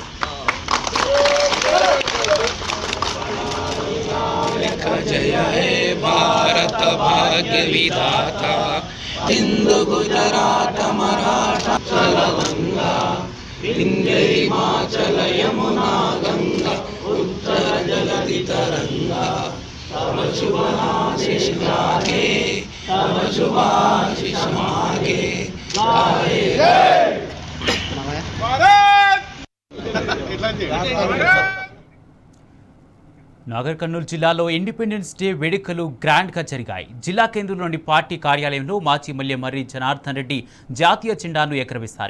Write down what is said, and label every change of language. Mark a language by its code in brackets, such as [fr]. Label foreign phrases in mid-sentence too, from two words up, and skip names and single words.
[bn] জয় হে ভারত ভাগ্য বিধাতা হিন্দু গুজরাট মারাঠা চলগঙ্গা বিন্ধ্য হিমাচল যমুনা গঙ্গা উত্তর জলধি তরঙ্গ তব শুভাশিস গাহে তব শুভাশিস মাগে গাহে [te] నాగర్ కర్నూలు జిల్లాలో ఇండిపెండెన్స్ డే వేడుకలు గ్రాండ్గా జరిగాయి. జిల్లా కేంద్రంలోని పార్టీ కార్యాలయంలో మాజీ ఎమ్మెల్యే మర్రి జనార్దన్ రెడ్డి జాతీయ జెండాను ఎగరవేశారు.